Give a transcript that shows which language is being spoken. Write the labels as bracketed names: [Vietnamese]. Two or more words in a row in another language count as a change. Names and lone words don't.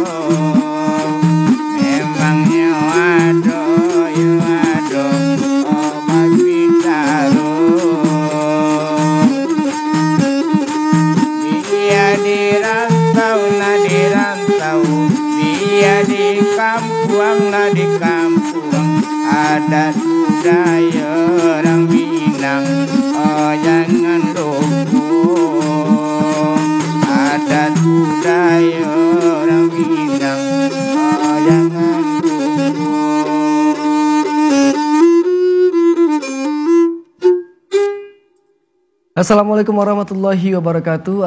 [Minangkabau] Memangnya ado yo ado, obat bicara. [Indonesian] Dia di rantau lah di rantau, dia di kampung lah di kampung. Adat budaya orang Minang, oh jangan lupa. Adat budaya orang Minang, oh jangan lupa. [Arabic] السلام عليكم ورحمة الله وبركاته.